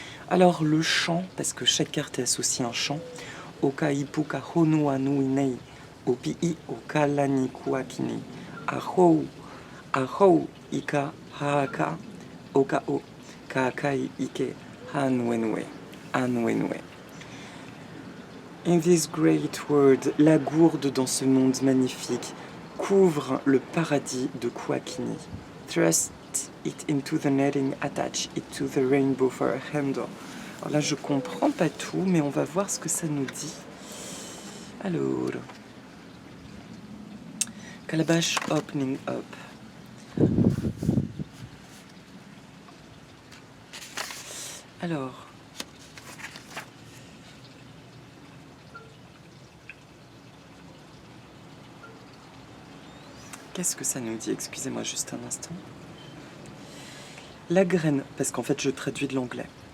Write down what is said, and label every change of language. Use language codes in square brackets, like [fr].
[fr] Alors le chant, parce que chaque carte est associée à un chant, [haw] Oka ipuka honu anu inei, opi oka lani kuakini, ahou, ahou ika haaka, oka o, kaakai ike hanwenwe, hanwenwe. [en] In this great world, [fr] la gourde dans ce monde magnifique couvre le paradis de Kuakini. [en] Thrust it into the netting, attach it to the rainbow for a handle. [fr] Alors là, je comprends pas tout, mais on va voir ce que ça nous dit. [en] Alors, Calabash opening up. [fr] Alors, qu'est-ce que ça nous dit? Excusez-moi juste un instant. La graine, parce qu'en fait je traduis de l'anglais.